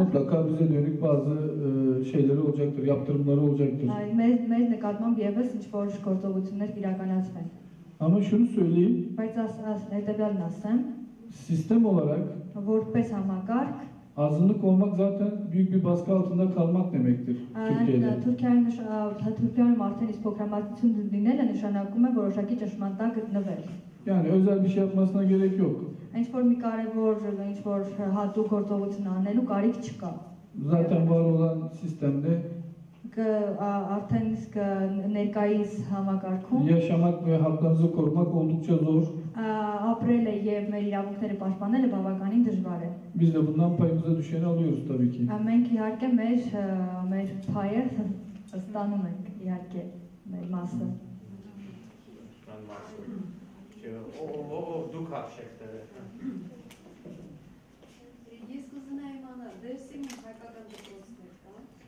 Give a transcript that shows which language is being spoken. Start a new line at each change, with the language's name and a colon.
Turkish: mutlaka bize dönük bazı şeyleri olacaktır, yaptırımları olacaktır.
Armenian: մեզ նկատմամբ եւս ինչ-որ գործողություններ իրականացվեն։
Turkish: Ama şunu söyleyeyim,
Armenian: Բայց հետեւյալն ասեմ,
Turkish: sistem olarak
Armenian: որպես համակարգ
Turkish: azınlık olmak zaten büyük bir baskı altında kalmak demektir Türkiye'de.
Armenian: Թուրքիայում արդեն իսկ փոքրամասնություն լինելը նշանակում է որոշակի ճշմարտ գտնվել։
Turkish: Yani özel bir şey yapmasına gerek yok.
Armenian: Ինչ-որ մի կարևոր, ինչ-որ հատուկ գործողություն անելու կարիք չկա։
Turkish: Zaten var olan sistemde
Armenian: Արդեն իսկ ներկայիս համակարգում
Turkish: yaşamak ve haklarınızı korumak oldukça zor.
Armenian: ապրելը եւ մեր իրավունքները պաշտպանելը բավականին դժվար է։
Turkish: Biz de bundan payımıza düşeni alıyoruz tabii ki.
Armenian: Մենք իհարկե մեր փայը ստանում ենք իհարկե մեր մասը։ Դուք հաշեք դրել։ Ես կուզենայի իմանալ, Դերսիմում հայկական դպրոցներ կան։